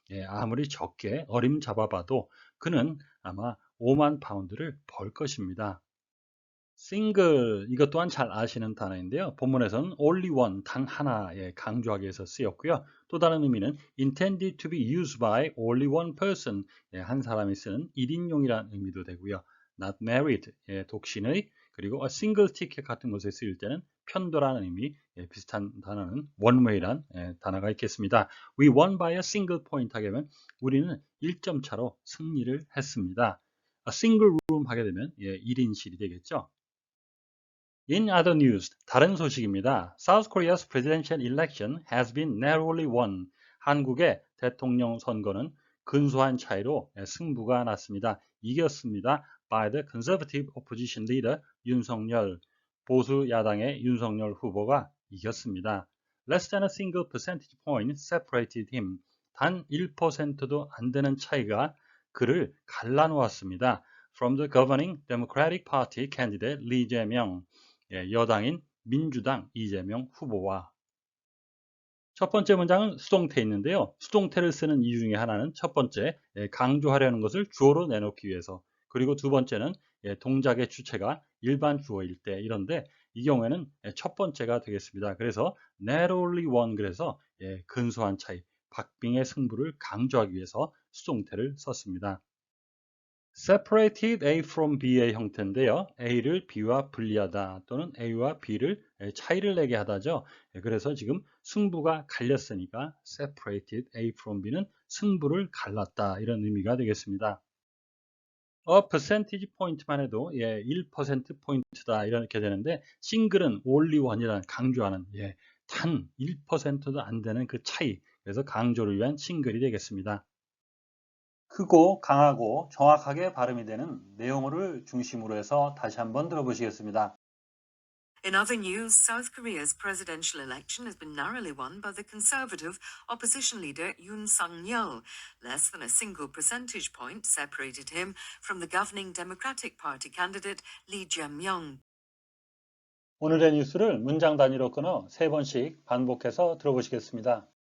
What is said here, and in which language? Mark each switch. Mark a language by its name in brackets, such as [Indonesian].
[Korean] 아무리 적게 어림잡아봐도 그는 아마 5만 파운드를 벌 것입니다. single, 이것 또한 잘 아시는 단어인데요. 본문에서는 [English] only one, [Korean] 단 하나에 강조하기 위해서 쓰였고요. 또 다른 의미는 [English] intended to be used by only one person, [Korean] 한 사람이 쓰는 1인용이라는 의미도 되고요. [English] not married, [Korean] 독신의, 그리고 [English] a single ticket [Korean] 같은 것에 쓰일 때는 편도라는 의미, 비슷한 단어는 [English] one way [Korean] 란 단어가 있겠습니다. [English] We won by a single point [Korean] 하게 되면 우리는 1점 차로 승리를 했습니다. a single room 하게 되면 1인실이 되겠죠. [English] In other news, [Korean] 다른 소식입니다. [English] South Korea's presidential election has been narrowly won. [Korean] 한국의 대통령 선거는 근소한 차이로 승부가 났습니다. 이겼습니다. [English] By the conservative opposition leader 윤석열. [Korean] 보수 야당의 윤석열 후보가 이겼습니다. [English] Less than a single percentage point separated him. [Korean] 단 1%도 안 되는 차이가 그를 갈라놓았습니다. [English] From the governing Democratic Party candidate Lee Jae-myung. [Korean] 여당인 민주당 이재명 후보와 첫 번째 문장은 수동태 있는데요. 수동태를 쓰는 이유 중에 하나는 첫 번째, 강조하려는 것을 주어로 내놓기 위해서, 그리고 두 번째는 동작의 주체가 일반 주어일 때 이런데 이 경우에는 첫 번째가 되겠습니다. 그래서 [English] narrowly won, [Korean] 그래서 근소한 차이, 박빙의 승부를 강조하기 위해서 수동태를 썼습니다. [English] separated A from B [Korean] 의 형태인데요. A를 B와 분리하다 또는 A와 B를 차이를 내게 하다죠. 그래서 지금 승부가 갈렸으니까 [English] separated A from B [Korean] 는 승부를 갈랐다 이런 의미가 되겠습니다. [English] percentage point [Korean] 만 해도 1% 포인트다 이렇게 되는데 싱글은 [English] only one [Korean] 이라는 강조하는 단 1%도 안 되는 그 차이, 그래서 강조를 위한 싱글이 되겠습니다. 크고 강하고 정확하게 발음이 되는 내용을 중심으로 해서 다시 한번 들어보시겠습니다. [English] In other news, South Korea's presidential election has been narrowly won by the conservative opposition leader Yoon Suk-yeol. Less than a single percentage point separated him from the governing Democratic Party candidate Lee Jae-myung. [Korean] 오늘의 뉴스를 문장 단위로 끊어 3번씩 반복해서 들어보시겠습니다.